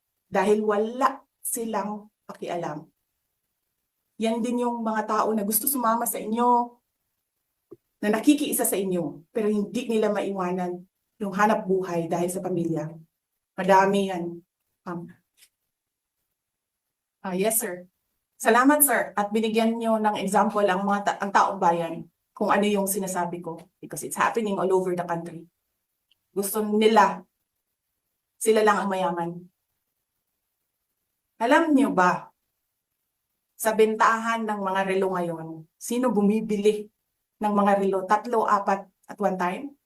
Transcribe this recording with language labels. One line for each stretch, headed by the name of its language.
Filipino: Dahil wala silang pakialam. Yan din yung mga tao na gusto sumama sa inyo, na nakikiisa sa inyo, pero hindi nila maiwanan yung hanap buhay dahil sa pamilya. Madami yan.
English: Yes, sir.
Filipino: Salamat, sir. At binigyan nyo ng example ang taong bayan kung ano yung sinasabi ko.
English: Because it's happening all over the country.
Filipino: Gusto nila, sila lang ang mayaman. Alam nyo ba, sa bentahan ng mga relo ngayon, sino bumibili ng mga relo?
English: 3, 4 at one time?